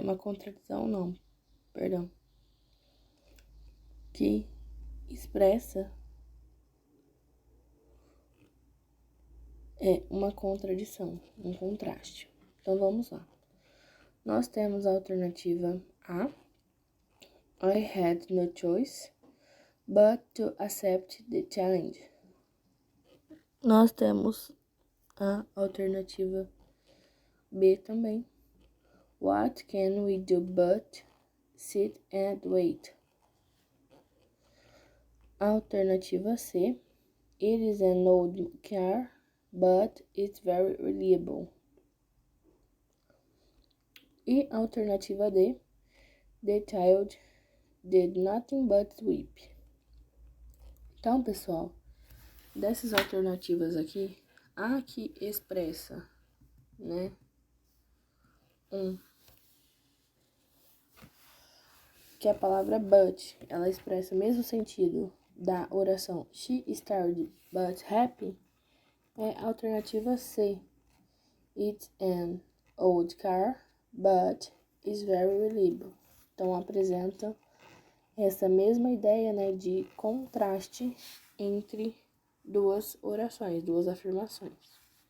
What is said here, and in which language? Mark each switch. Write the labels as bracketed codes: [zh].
[pt] Uma contradição, não, perdão. Que expressa uma contradição, um contraste. Então, vamos lá. Nós temos a alternativa A. [en] I had no choice but to accept the challenge. [pt] Nós temos a alternativa B também. [en] What can we do but sit and wait? [pt] Alternativa C. [en] It is an old car, but it's very reliable. [pt] E alternativa D. [en] The child did nothing but sweep. [pt] Então, pessoal, dessas alternativas aqui, a que expressa, né, que a palavra but, ela expressa o mesmo sentido da oração [en] she is tired but happy, [pt] é a alternativa C. [en] It's an old car, but is very reliable. [pt] Então, apresenta essa mesma ideia, né, de contraste entre duas orações, duas afirmações.